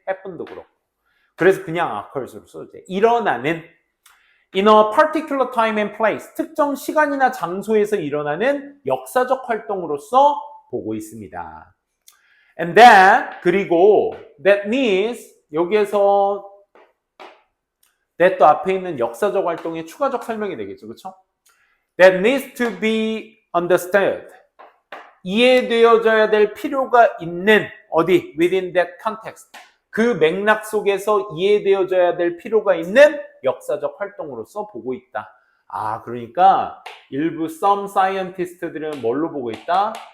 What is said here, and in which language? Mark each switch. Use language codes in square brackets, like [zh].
[ko] happen도 그렇고. 그래서 그냥 occurs로 써도 돼. 일어나는 [en] in a particular time and place, [ko] 특정 시간이나 장소에서 일어나는 역사적 활동으로서 보고 있습니다. And that, 그리고 [en] that means [ko] 여기에서 that도 앞에 있는 역사적 활동의 추가적 설명이 되겠죠. 그렇죠? [en] That needs to be understood. [ko] 이해되어져야 될 필요가 있는 어디? [en] Within that context. [ko] 그 맥락 속에서 이해되어져야 될 필요가 있는 역사적 활동으로서 보고 있다. 그러니까 일부 some scientist들은 뭘로 보고 있다?